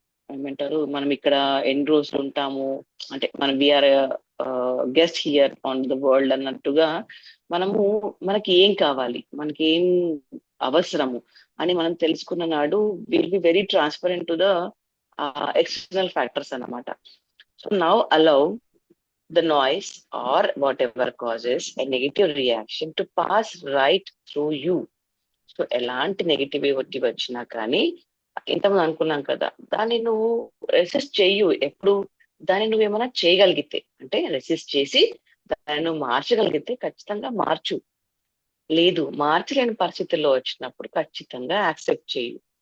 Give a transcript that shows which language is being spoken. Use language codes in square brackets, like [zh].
[te] ఏమంటారు మనం ఇక్కడ ఎన్ని రోజులు ఉంటాము, అంటే మనం [en] we are guest here on the world [te] అన్నట్టుగా మనకి ఏం కావాలి, మనకి ఏం అవసరము అని మనం తెలుసుకున్న నాడు [en] will be very transparent to the external factors [te] అన్నమాట. [en] So now allow the noise or whatever causes a negative reaction to pass right through you. [te] So ఎలాంటి నెగిటివిటీ వచ్చినా కానీ ఇంతకుముందు అనుకున్నాం కదా, దాన్ని నువ్వు రెసిస్ట్ చెయ్యు. ఎప్పుడు దాన్ని నువ్వేమైనా చేయగలిగితే, అంటే రెసిస్ట్ చేసి దాన్ని నువ్వు మార్చగలిగితే ఖచ్చితంగా మార్చు. లేదు మార్చలేని పరిస్థితుల్లో వచ్చినప్పుడు ఖచ్చితంగా యాక్సెప్ట్ చేయు.